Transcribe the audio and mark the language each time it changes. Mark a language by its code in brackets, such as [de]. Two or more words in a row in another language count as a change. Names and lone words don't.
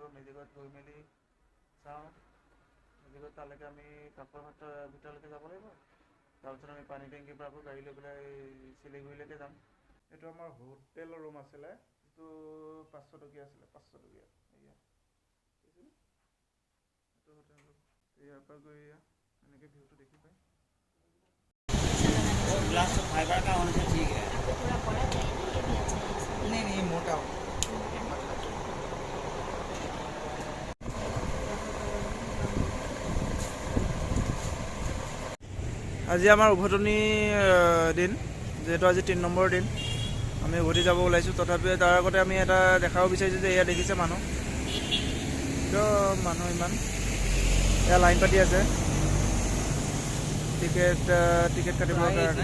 [as] মেজিকত গৈ মেলি চাওঁ, মেজিকত তালৈকে আমি কাকোৰ ভিতৰলৈকে যাব লাগিব। তাৰপিছত আমি পানী টেংকিৰ পৰা আকৌ গাড়ী লৈ পেলাই শিলিগুৰিলৈকে যাম। এইটো আমাৰ [en] hotel room [as] আছিলে, যিটো 500 টকীয়া আছিলে, 500 টকীয়া। এয়া এইটো [en] hotel room, [as] ইয়াৰ পৰা গৈ এনেকৈ ভিউটো দেখি পায়। [hi] ग्लास तो फाइबर का होना ठीक है, नहीं मोटा हो। [as] আজি আমাৰ উভতনি দিন, যিহেতু আজি 3 নম্বৰ দিন আমি উভতি যাব ওলাইছোঁ। তথাপিও তাৰ আগতে আমি এটা দেখাব বিচাৰিছোঁ যে এয়া দেখিছে মানুহ ইমান এয়া লাইন পাতি আছে টিকেট কাটিবৰ কাৰণে।